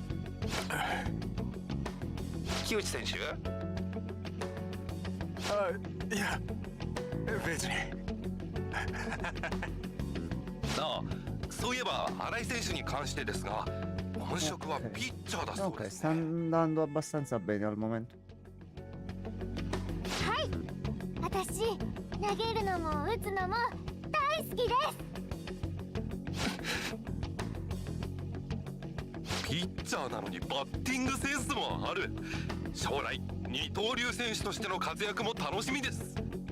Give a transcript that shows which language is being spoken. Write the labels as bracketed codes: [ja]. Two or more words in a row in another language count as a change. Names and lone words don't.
[ja] 木内選手、いや別に。そういえば新井選手に関してですが、本職はピッチャーだそう Ok, です [it] sta andando abbastanza bene al momento. [ja] 私投げるのも打つのも大好きです。ピッチャーなのにバッティングセンスもある。将来二刀流選手としての活躍も楽しみです。